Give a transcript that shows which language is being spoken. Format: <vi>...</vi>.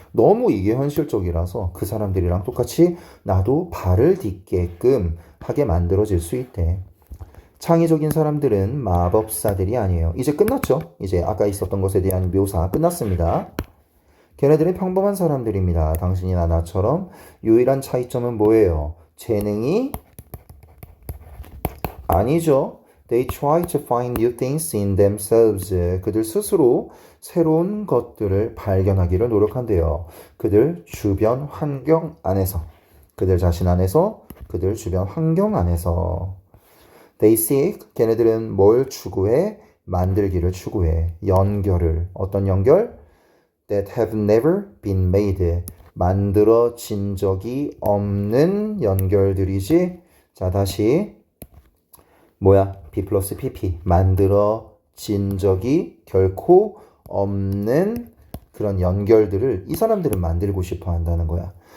<ko>너무 이게 현실적이라서 그 사람들이랑 똑같이 나도 발을 딛게끔 하게 만들어질 수 있대. 창의적인 사람들은 마법사들이 아니에요. 이제 끝났죠? 이제 아까 있었던 것에 대한 묘사 끝났습니다. 걔네들은 평범한 사람들입니다. 당신이나 나처럼. 유일한 차이점은 뭐예요? 재능이 아니죠.</ko> <en>They try to find new things in themselves.</en> <ko>그들 스스로 새로운 것들을 발견하기를 노력한대요. 그들 주변 환경 안에서. 그들 자신 안에서. 그들 주변 환경 안에서.</ko> <en>They seek.</en> <ko>걔네들은 뭘 추구해? 만들기를 추구해. 연결을. 어떤 연결?</ko> <en>That have never been made.</en> <ko>만들어진 적이 없는 연결들이지. 자, 다시. 뭐야? B 플러스 PP. 만들어진 적이 결코 없는 그런 연결들을 이 사람들은 만들고 싶어 한다는 거야.</ko>